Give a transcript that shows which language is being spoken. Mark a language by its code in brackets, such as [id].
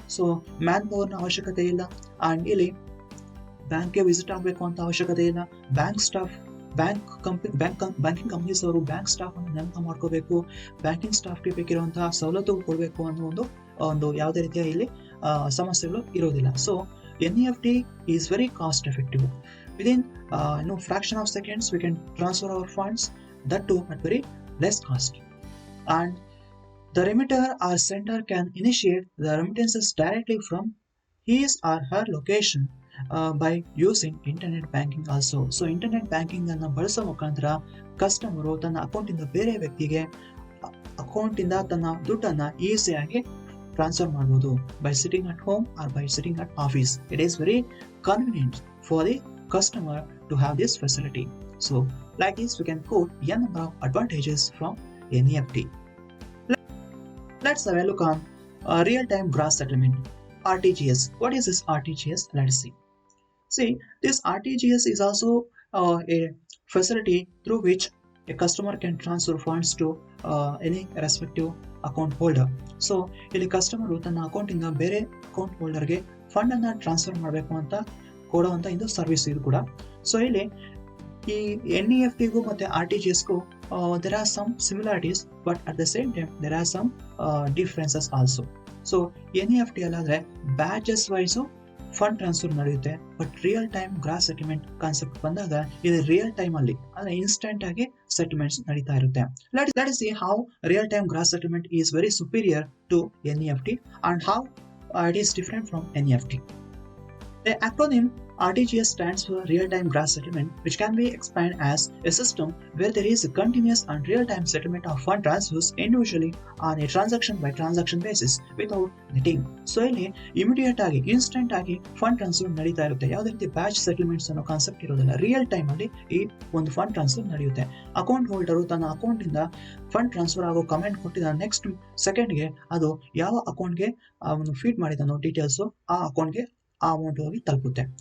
[kn] So man ಪವರ್ನ ಅವಶ್ಯಕತೆ ಇಲ್ಲ. And ಇಲ್ಲಿ ಬ್ಯಾಂಕ್ಗೆ ವಿಸಿಟ್ ಆಗಬೇಕು ಅಂತ ಅವಶ್ಯಕತೆ ಇಲ್ಲ. ಬ್ಯಾಂಕಿಂಗ್ ಕಂಪನೀಸ್ ಅವರು ಬ್ಯಾಂಕ್ ಸ್ಟಾಫ್ ಅನ್ನು ನೇಮಕ ಮಾಡ್ಕೋಬೇಕು, ಬ್ಯಾಂಕಿಂಗ್ ಸ್ಟಾಫ್ಗೆ ಬೇಕಿರುವಂತಹ ಸವಲತ್ತು ಕೊಡಬೇಕು ಅನ್ನೋ ಒಂದು ಯಾವುದೇ ರೀತಿಯ ಇಲ್ಲಿ ಸಮಸ್ಯೆಗಳು ಇರೋದಿಲ್ಲ. [en] So NEFT is very cost effective. Within fraction of seconds we can transfer our funds, that too at very less cost. And the remitter or sender can initiate the remittances directly from his or her location by using internet banking also. [kn] So internet banking ಅನ್ನು ಬಳಸೋ ಮುಖಾಂತರ customer ತನ್ನ account ಇಂದ ಬೇರೆ ವ್ಯಕ್ತಿಗೆ account ಇಂದ ತನ್ನ ದುಡ್ಡನ್ನ ಈಸಿಯಾಗಿ ಟ್ರಾನ್ಸ್ಫರ್ ಮಾಡಬಹುದು [en] by sitting at home or by sitting at office. It is very convenient for the customer to have this facility. So like this we can quote a number of advantages from NEFT. Let's have a look on real-time gross settlement, RTGS. What is this RTGS? Let's see. See, this RTGS is also a facility through which a customer can transfer funds to any respective account holder. [kn] So ಇಲ್ಲಿ customer ತನ್ನ account ಇಂದ ಬೇರೆ account ಹೋಲ್ಡರ್ಗೆ fund ಅನ್ನ transfer ಮಾಡಬೇಕು ಅಂತ ಕೊಡುವಂತ ಇದು service ಇದು ಕೂಡ. ಸೊ ಇಲ್ಲಿ ಈ NEFTಗೂ ಮತ್ತೆ RTGSಗೂ [en] there are some similarities, but at the same time there are some differences also. [kn] So NEFT ಅಲ್ಲಾದ್ರೆ batches wise fund transfer ನಡೆಯುತ್ತೆ. But real time gross settlement concept ಬಂದಾಗ ಇದು ರಿಯಲ್ ಟೈಮ್ ಅಲ್ಲಿ ಅಂದ್ರೆ ಇನ್ಸ್ಟೆಂಟ್ ಆಗಿ ಸೆಟಲ್ಮೆಂಟ್ಸ್ ನಡೀತಾ ಇರುತ್ತೆ. [en] Let us see how real time gross settlement is very superior to NEFT and how it is different from NEFT. The acronym RTGS stands for Real-Time Gross Settlement, which can be explained as a system where there is a continuous and real-time settlement of fund transfers individually on a transaction-by-transaction basis without netting. [kn] So ಇಲ್ಲಿ immediate ಆಗಿ instant ಆಗಿ fund transfer ನಡೀತಾ ಇರುತ್ತೆ. ಯಾವುದೇ ರೀತಿ batch settlements ಅನ್ನೋ concept ಇರೋದಿಲ್ಲ. Real time ಅಲ್ಲಿ ಈ ಒಂದು ಫಂಡ್ ಟ್ರಾನ್ಸ್ಫರ್ ನಡೆಯುತ್ತೆ. ಅಕೌಂಟ್ ಹೋಲ್ಡರು ತನ್ನ ಅಕೌಂಟ್ ಇಂದ ಫಂಡ್ ಟ್ರಾನ್ಸ್ಫರ್ ಆಗೋ ಕಮೆಂಟ್ ಕೊಟ್ಟಿದ ನೆಕ್ಸ್ಟ್ ಸೆಕೆಂಡ್ಗೆ ಅದು ಯಾವ ಅಕೌಂಟ್ಗೆ ಅವನು ಫೀಡ್ ಮಾಡಿದಾನೋ ಡೀಟೇಲ್ಸ್ ಆ ಅಕೌಂಟ್ಗೆ ಆ ಅಮೌಂಟ್ ಹೋಗಿ ತಲುಪುತ್ತೆ.